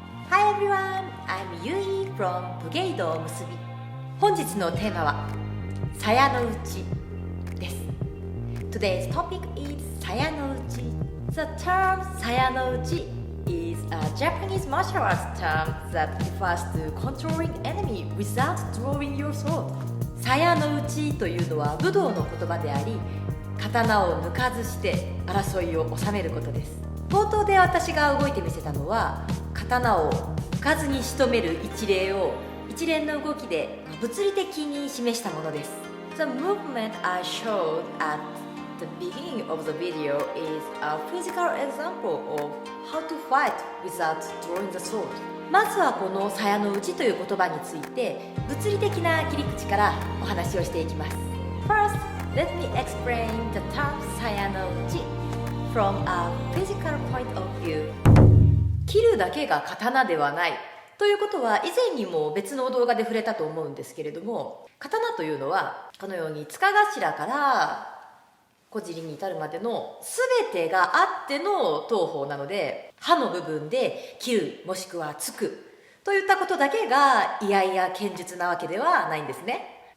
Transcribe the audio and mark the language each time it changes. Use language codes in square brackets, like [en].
[en] Hi everyone, I'm Yui from 武芸道結び。 [ja] 本日のテーマは鞘の内です。 [en] Today's topic is 鞘の内。 The term 鞘の内 is a Japanese martial arts term that refers to controlling enemy without drawing your sword。 [ja] 鞘の内というのは武道の言葉であり、刀を抜かずして争いを収めることです。冒頭で私が動いてみせたのは、刀を抜かずに仕留める一例を一連の動きで物理的に示したものです。 [en] The movement I showed at the beginning of the video is a physical example of how to fight without drawing the sword。 [ja] まずはこの鞘の内という言葉について物理的な切り口からお話をしていきます。 [en] First, let me explain the term 鞘の内 from a physical point of view。 [ja] 切るだけが刀ではないということは以前にも別の動画で触れたと思うんですけれども、刀というのはこのように柄頭から小尻に至るまでの全てがあっての刀法なので、刃の部分で切るもしくは突くといったことだけが居合や剣術なわけではないんですね。